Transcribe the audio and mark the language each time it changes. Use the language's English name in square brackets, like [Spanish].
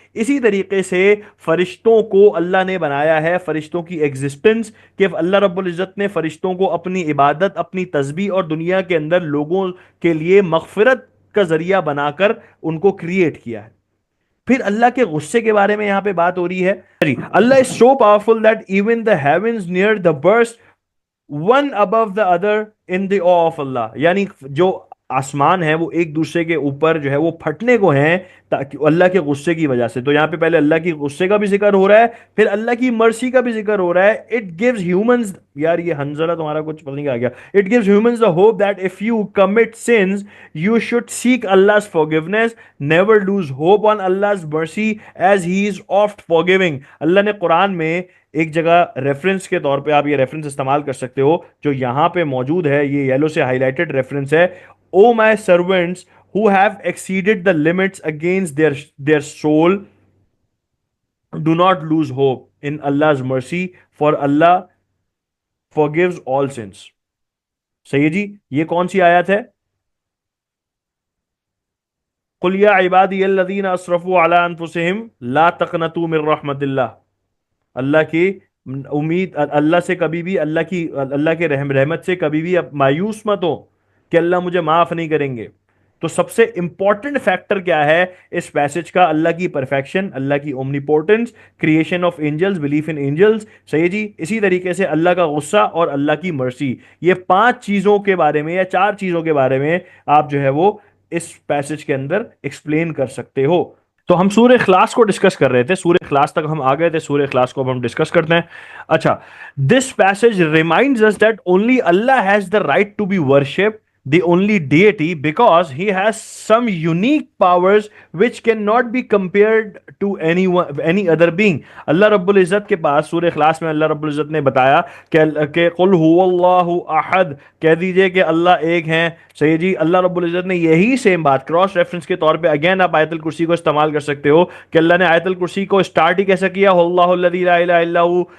[Urdu] اسی طریقے سے فرشتوں کو اللہ نے بنایا ہے، فرشتوں کی ایگزسٹنس، کہ اللہ رب العزت نے فرشتوں کو اپنی عبادت، اپنی تسبیح اور دنیا کے اندر لوگوں کے لیے مغفرت کا ذریعہ بنا کر ان کو کریٹ کیا ہے. پھر اللہ کے غصے کے بارے میں یہاں پہ بات ہو رہی ہے. [English] Allah is so powerful that even the heavens near the burst one above the other in the ah of Allah. [Urdu] یعنی جو آسمان ہے وہ ایک دوسرے کے اوپر جو ہے وہ پھٹنے کو ہیں تاکہ اللہ کے غصے کی وجہ سے. تو یہاں پہ پہلے اللہ کی غصے کا بھی ذکر ہو رہا ہے، پھر اللہ کی مرسی کا بھی ذکر ہو رہا ہے. [English] it gives humans, [Urdu] یار یہ حنزلہ تمہارا کچھ پتہ نہیں کیا گیا. [English] It gives humans the hope that if you commit sins you should seek Allah's forgiveness, never lose hope on Allah's mercy as he is oft forgiving. [Urdu] اللہ نے قرآن میں ایک جگہ ریفرنس کے طور پہ، آپ یہ ریفرنس استعمال کر سکتے ہو جو یہاں پہ موجود ہے، یہ یلو سے ہائی لائٹڈ ریفرنس ہے. [English] O my servants who have exceeded the limits against their soul, do not lose hope in Allah's mercy, for Allah forgives all sins. [Urdu] صحیح جی. یہ کون سی آیت ہے؟ [Arabic] قل یا عبادی الذین اسرفوا علی انفسہم لا تقنطوا من رحمت اللہ. [Urdu] اللہ کی امید، اللہ سے کبھی بھی، اللہ کے رحمت سے کبھی بھی مایوس مت ہو کہ اللہ مجھے معاف نہیں کریں گے. تو سب سے امپورٹنٹ فیکٹر کیا ہے اس پیسج کا؟ اللہ کی پرفیکشن، اللہ کی اومنیپورٹنس، creation of angels, belief in angels, صحیح جی، اسی طریقے سے اللہ کا غصہ اور اللہ کی مرسی. یہ 5 چیزوں کے بارے میں یا 4 چیزوں کے بارے میں آپ جو ہے وہ اس پیسج کے اندر ایکسپلین کر سکتے ہو. تو ہم سورہ اخلاص کو ڈسکس کر رہے تھے، سورہ اخلاص تک ہم آ گئے تھے، سورہ اخلاص کو اب ہم ڈسکس کرتے ہیں. [English] اچھا، this passage reminds us that only Allah has the right to be worshipped, the only deity, because he has some unique powers which cannot be compared to any other being. [Urdu] اللہ رب العزت کے پاس سورہ اخلاص میں اللہ رب العزت نے بتایا کہ [Arabic] قل هو اللہ احد، [Urdu] کہہ دیجئے کہ اللہ ایک ہیں. صحیح جی، اللہ رب العزت نے یہی سیم بات کراس ریفرنس کے طور پہ اگین آپ آیت الکرسی کو استعمال کر سکتے ہو کہ اللہ نے آیت الکرسی کو اسٹارٹ ہی کیسا کیا؟ [Arabic] اللہ الذی لا الہ الا ہو.